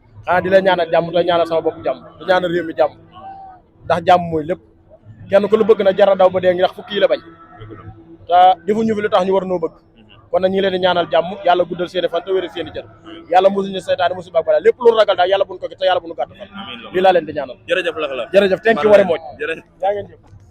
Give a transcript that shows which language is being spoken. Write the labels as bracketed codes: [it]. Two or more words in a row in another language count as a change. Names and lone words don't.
[wo] xanaa di la ñaanal jàmm te ñaanal sama bopp jàmm di ñaanal réew mi jàmm ndax jàmm mooy lépp kenn ku lu bëgg na jara daw ba dee ngi ndax fukki yi la bañ te defuñu fi lu tax ñu war noo bëgg kon nag ñi leen di ñaanal jàmm yàlla guddal seeni fan te wéral seeni jër yàlla musuñu seytaane musu bak bala lépp lu ragal daal yàlla buñ ko gis te yàlla buñu gàtt fan lii laa leen di ñaanal jërëjëf la jërëjëf [en] thank you very much [wo] jërëjëf yaa ngeen jëf